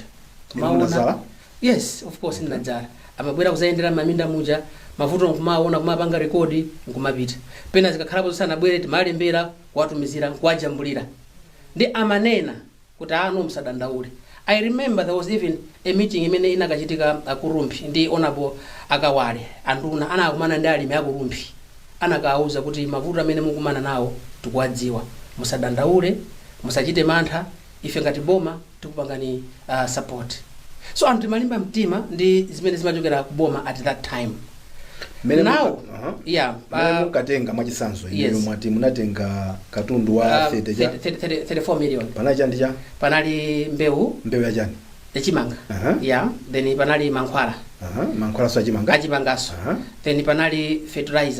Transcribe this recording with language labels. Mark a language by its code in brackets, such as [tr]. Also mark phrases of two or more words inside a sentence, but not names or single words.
[ny] Maona? [en] Yes, of course ndadzala. [ny] Amabwera kuzayendera m'maminda muja mavuto nkumaona kumapanga rekodi nkumapita. Pena zikakhalapo zisanabwere timalembera kuwatumizira kuwajambulira. Ndi amanena kuti ano msadandaule. [en] I remember there was even a meeting [ny] imene inakachitika Kurumpi ndi honorable Akawale anduna anakumana ndi alimi Kurumpi anakauza kuti mavuto amene mukumana nawo tikuwadziwa musadandaule musachite mantha ife ngati boma tikupangani support. So anthu malimba mtima ndi zimene zimachokera ku boma [en] at that time. [ny] Now mukatenga mwachisanzo iyo mwati munatenga katundu wa 34 million. Panacha ndicha? Panali mbewu ya chani? Echimanga. Then panali mankhwala. Mankhwala so achimanga? Achimangaso. Then panali fertilizer.